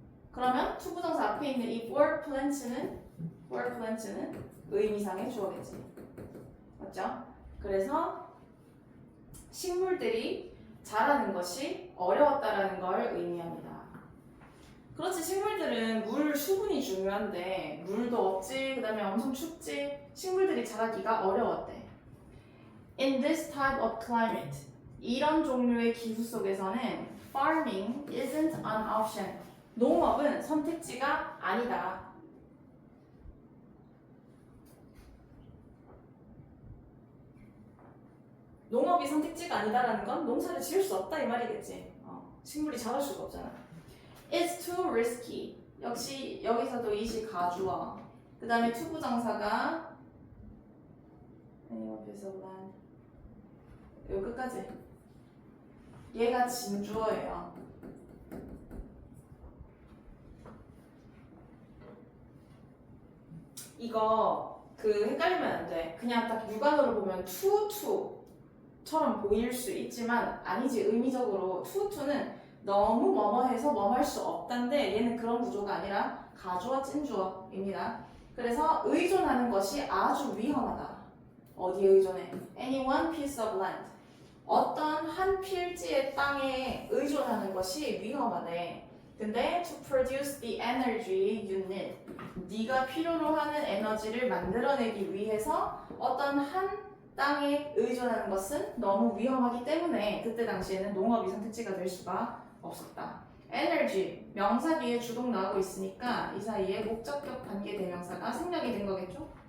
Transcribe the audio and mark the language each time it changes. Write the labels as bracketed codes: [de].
[ko] 그러면 to 부정사 앞에 있는 이 [en] for plant [ko] 는 의미상의 주어겠지. 맞죠? 그래서 식물들이 자라는 것이 어려웠다라는 걸 의미합니다. 그렇지, 식물들은 물 수분이 중요한데 물도 없지, 그 다음에 엄청 춥지, 식물들이 자라기가 어려웠대. [en] In this type of climate, [ko] 이런 종류의 기후 속에서는 [en] farming isn't an option. [ko] 농업은 선택지가 아니다. 농업이 선택지가 아니다라는 건 농사를 지을 수 없다 이 말이겠지. 식물이 자랄 수가 없잖아. [en] It's too risky. [ko] 역시 여기서도 이시 가주어. 그 다음에 투부정사가 [en] any one piece of land. [ko] 요 끝까지. 얘가 진주어예요. 이거 헷갈리면 안 돼. 그냥 딱 육안으로 보면 투처럼 보일 수 있지만 아니지. 의미적으로 투는 너무 뭐뭐해서 뭐뭐할 수 없단데 얘는 그런 구조가 아니라 가주어 찐주어입니다. 그래서 의존하는 것이 아주 위험하다. 어디에 의존해? [en] Any one piece of land. [ko] 어떤 한 필지의 땅에 의존하는 것이 위험하네. 근데 [en] to produce the energy you need. [ko] 네가 필요로 하는 에너지를 만들어내기 위해서 어떤 한 땅에 의존하는 것은 너무 위험하기 때문에 그때 당시에는 농업이 선택지가 될 수가 없었다. energy, 명사 뒤에 주동 나오고 있으니까 이 사이에 목적격 관계 대명사가 생략이 된 거겠죠?